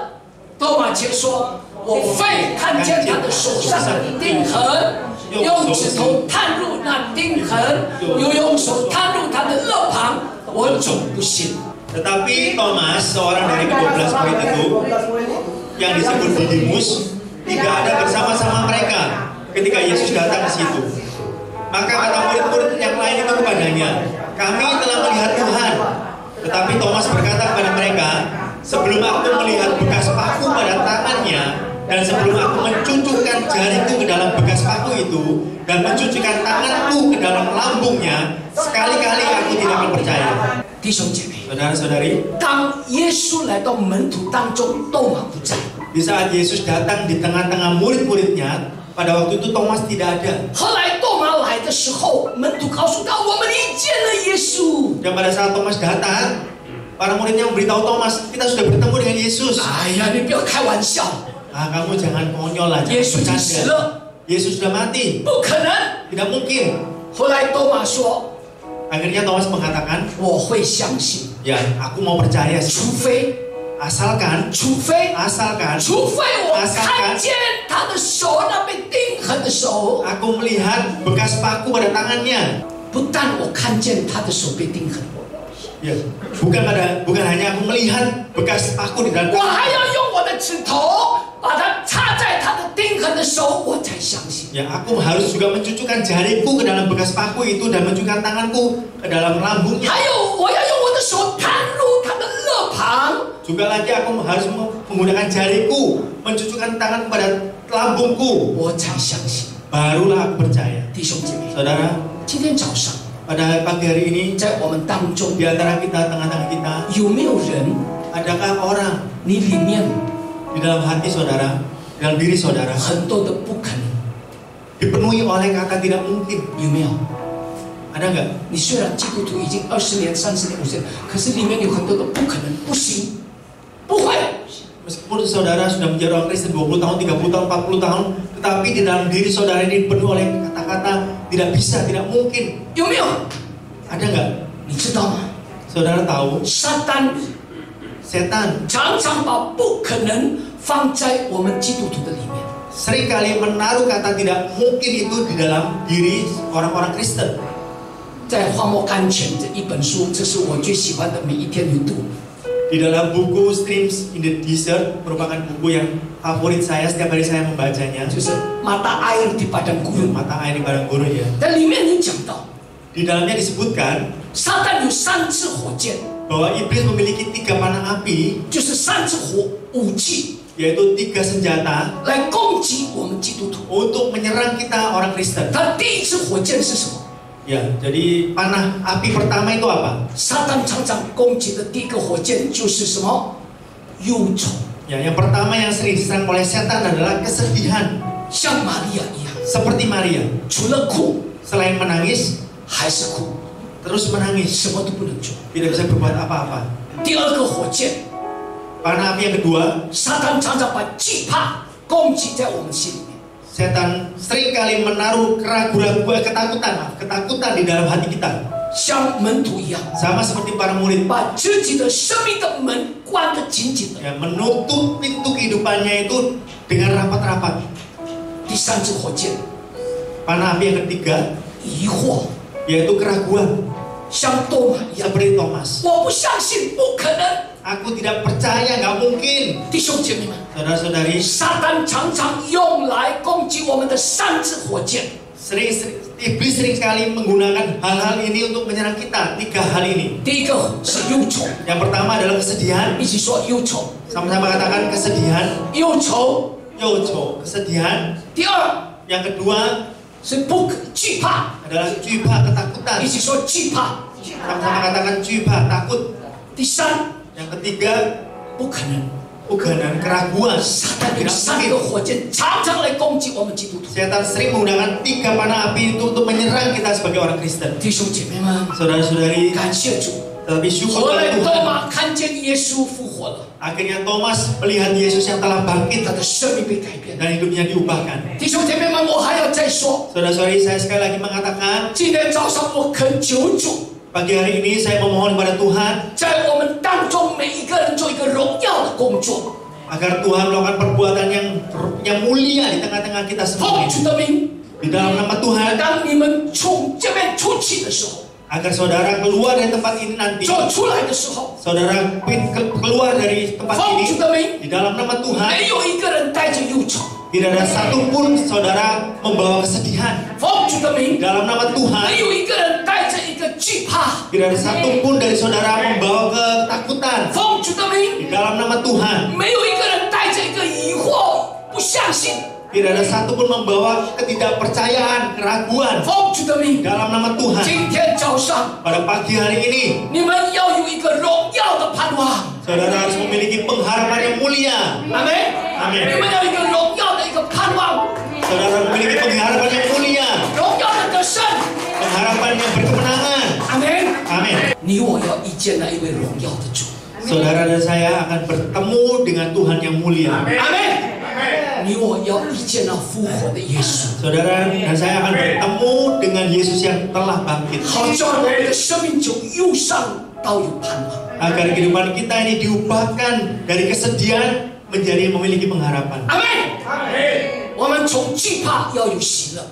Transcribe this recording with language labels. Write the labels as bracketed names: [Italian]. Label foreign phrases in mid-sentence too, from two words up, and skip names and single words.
[Chinese] 多马却说：“我非看见他的手上的钉痕，用指头探入那钉痕，又用手探入他的肋旁，我总不信。” [Indonesian] Tetapi Thomas, seorang dari ke-12 murid itu, yang disebut Didimus, tidak ada bersama-sama mereka ketika Yesus datang ke situ. Maka kata murid-murid yang lain itu kepadanya, "Kami telah melihat Tuhan." Tetapi Thomas berkata kepada mereka, "Sebelum aku melihat bekas paku pada tangannya, dan sebelum aku mencucukkan jariku ke dalam bekas paku itu, dan mencucukkan tanganku ke dalam lambungnya, sekali-kali aku tidak akan percaya." [Chinese] 弟兄姐妹， [Indonesian] Saudara-saudari, [Chinese] 当耶稣来到门徒当中，多马不在。 [Indonesian] di saat Yesus datang di tengah-tengah murid-muridnya, pada waktu itu Thomas tidak ada. [Chinese] 后来多马来的时候，门徒告诉他：“我们遇见了耶稣。 [Indonesian] Dan pada saat Thomas datang, para muridnya memberitahu Thomas, "Kita sudah bertemu dengan Yesus." ” [Chinese] 哎呀，你不要开玩笑， [Indonesian] Kamu jangan konyol lah, [Chinese] 耶 [Indonesian] jangan [Chinese] 稣已经死 [Indonesian] bercanda. [Chinese] 了， [Indonesian] Yesus sudah mati, [Chinese] 不可能。 [Indonesian] tidak mungkin. [Chinese] 后来多马说 [Indonesian] Akhirnya Thomas mengatakan, [Chinese] 我会相信， [Indonesian] ya Ya, aku mau percaya sih. [Chinese] 除非 [Indonesian] Asalkan [Chinese] 除非 [Indonesian] asalkan [Chinese] 我看见他的手，那被钉痕的手， [Indonesian] aku melihat bekas paku pada tangannya. [Chinese] 不但我看见他的手被钉痕， [Indonesian] Ya, bukan hanya aku melihat bekas paku di dalam [Chinese] 我还要用我的指头把它插在他的钉痕的手，我才相信。 [Indonesian] Ya, aku harus juga mencucukkan jariku ke dalam bekas paku itu dan mencucukkan tanganku ke dalam lambungnya. [Chinese] 还有，我要用我的手探入他的肋旁， [Indonesian] Juga lagi aku harus menggunakan jariku mencucukkan tangan pada lambungku. [Chinese] 我才相信。 [Indonesian] Barulah aku percaya. [Chinese] 弟兄姐妹， [Indonesian] Saudara, [Chinese] 今天早上 [Indonesian] pada pagi hari ini [Chinese] 在我们当中 [Indonesian] di antara kita, tengah-tengah kita, [Chinese] 有没有人， [Indonesian] adakah orang [Chinese] 你里面 [Indonesian] di dalam hati saudara, dalam diri saudara [Chinese] 很多的不可能， [Indonesian] dipenuhi oleh kata tidak mungkin? [Chinese] 有没有？ [Indonesian] Ada nggak? [Chinese] 你虽然基督徒已经20年、30年、50年，可是里面有很多的不可能、不行、不会。 [Indonesian] Meskipun saudara sudah menjadi orang Kristen 20 tahun, 30 tahun, 40 tahun, tetapi di dalam diri saudara ini dipenuhi oleh kata-kata tidak bisa, tidak mungkin. [Chinese] 有没有？ [Indonesian] Ada nggak? [Chinese] 你知道吗？ [Indonesian] Saudara tahu [Chinese] 撒旦 [Indonesian] setan [Chinese] 常常把不可能放在我们基督徒的里面。 [Indonesian] seringkali menaruh kata tidak mungkin itu di dalam diri orang-orang Kristen. [Chinese] 在《荒漠甘泉》这一本书，这是我最喜欢的，每一天读。 [Indonesian] Di dalam buku Streams in the Desert merupakan buku yang favorit saya, setiap hari saya membacanya. [Chinese] 就是 [Indonesian] mata air di padang gurun。 Mata air di padang gurun ya. [Chinese] 在里面你讲到， [Indonesian] Di dalamnya disebutkan [Chinese] 撒旦有3支火箭， [Indonesian] bahwa iblis memiliki 3 panah api, [Chinese] 就是3支武器 [Indonesian] yaitu 3 senjata [Chinese] 来攻击我们基督徒。 [Indonesian] untuk menyerang kita orang Kristen. [Chinese] 它第一支火箭是什么？ [Indonesian] Ya, jadi panah api pertama itu apa? [Chinese] 撒旦常常攻击的第一个火箭就是什么？忧愁， [Indonesian] Ya, yang pertama yang sering diserang oleh setan adalah kesedihan. [Chinese] 像玛利亚一样， [Indonesian] Seperti Maria, [Chinese] 除了哭 [Indonesian] selain menangis, [Chinese] 还是哭， [Indonesian] terus menangis, [Chinese] 什么都不能做。 [Indonesian] tidak bisa berbuat apa-apa. [Chinese] 第二个火箭， [Indonesian] Panah api yang kedua, [Chinese] 撒旦常常把惧怕攻击在我们心里面。 [Indonesian] setan seringkali menaruh keraguan, ketakutan di dalam hati kita. [Chinese] 像门徒一样， [Indonesian] Sama seperti para murid, [Chinese] 把自己的生命的门关得紧紧的。 [Indonesian] ya, menutup pintu kehidupannya itu dengan rapat-rapat. [Chinese] 第3支火箭， [Indonesian] Panah api yang ketiga, [Chinese] 疑惑， [Indonesian] yaitu keraguan, [Chinese] 像多马一样， [Indonesian] seperti Thomas. [Chinese] 我不相信，不可能。 [Indonesian] Aku tidak percaya, nggak mungkin. [Chinese] 弟兄姐妹们， [Indonesian] Saudara-saudari, [Chinese] 撒旦常常用来攻击我们的3支火箭。 [Indonesian] iblis sering sekali menggunakan hal-hal ini untuk menyerang kita. 3 hal ini. [Chinese] 第一个是忧愁， [Indonesian] Yang pertama adalah kesedihan. [Chinese] 一起说忧愁， [Indonesian] Sama-sama katakan kesedihan. [Chinese] 忧愁。 [Indonesian] Yocho, kesedihan. [Chinese] 第二 [Indonesian] Yang kedua [Chinese] 是惧怕， [Indonesian] adalah juipa, ketakutan. [Chinese] 一起说惧怕。 [Indonesian] Sama-sama katakan juipa, takut. [Chinese] 第三 [Indonesian] Yang ketiga [Chinese] 不可能， [Indonesian] keganan, keraguan. [Chinese] 撒旦用3个火箭常常来攻击我们基督徒。 [Indonesian] Setan sering menggunakan 3 panah api itu untuk menyerang kita sebagai orang Kristen. [Chinese] 弟兄姐妹们， [Indonesian] Saudara-saudari, [Chinese] 感谢主。 [Indonesian] tetapi syukur [Chinese] 后来 [Indonesian] kepada [Chinese] 多 [Indonesian] Tuhan. [Chinese] 马看见耶稣复活了， [Indonesian] Akhirnya Thomas melihat Yesus yang telah bangkit [Chinese] 他的生命被改变。 [Indonesian] dan hidupnya diubahkan. [Chinese] 弟兄姐妹们，我还要再说， [Indonesian] Saudara-saudari, saya sekali lagi mengatakan, [Chinese] 今天早上我恳求主， [Indonesian] pagi hari ini saya memohon kepada Tuhan [Chinese] 在我们当中每一个人做一个荣耀的工作， [Indonesian] agar Tuhan melakukan perbuatan yang mulia di tengah-tengah kita [Chinese] 奉 [Indonesian] semua. [Chinese] 主的名。 [Indonesian] Di dalam nama Tuhan, [Chinese] 当你们从这边出去的时候， [Indonesian] agar saudara keluar dari tempat ini nanti, [Chinese] 走出来的时候， [Indonesian] saudara keluar dari tempat [Chinese] 奉 [Indonesian] ini [Chinese] 主的名， [Indonesian] di dalam nama Tuhan, [Chinese] 没有一个人带着忧愁。 [Indonesian] tidak ada satupun saudara membawa kesedihan. [Chinese] 奉主的 [Indonesian] Di [Chinese] 名， [Indonesian] dalam nama [Chinese] 没 [Indonesian] Tuhan, [Chinese] 有一个人带着一个惧怕。 [Indonesian] tidak ada satupun dari saudara membawa ketakutan. [Chinese] 奉主的名， [Indonesian] Di dalam nama Tuhan, [Chinese] 没有一个人带着一个疑惑、不相信。 [Indonesian] tidak ada satupun membawa ketidakpercayaan, keraguan. [Chinese] 奉主的 [Indonesian] Di [Chinese] 名， [Indonesian] dalam nama Tuhan, [Chinese] 今天早上 [Indonesian] pada pagi hari ini, [Chinese] 你们要有一个荣耀的盼望。 [Indonesian] saudara harus memiliki pengharapan yang mulia. [Chinese] 阿门。 [Indonesian] Amin. [Chinese] 你们要有一个荣耀的一个盼望， [Indonesian] Saudara memiliki pengharapan yang mulia, [Chinese] 荣耀的得胜。 [Indonesian] pengharapan yang berkemenangan. [Chinese] 阿门。 [Indonesian] Amin. [Chinese] 你我要遇见那一位荣耀的主。 [Indonesian] Saudara dan saya akan bertemu dengan Tuhan yang mulia. [Chinese] 阿门。你我要遇见那复活的耶稣， [Indonesian] Saudara dan saya akan bertemu dengan Yesus yang telah bangkit. [Chinese] 好叫我们的生命从忧伤到有盼望。 [Indonesian] Agar kehidupan kita ini diubahkan dari kesedihan menjadi memiliki pengharapan. Amin. [Chinese] 我们从惧怕要有喜乐。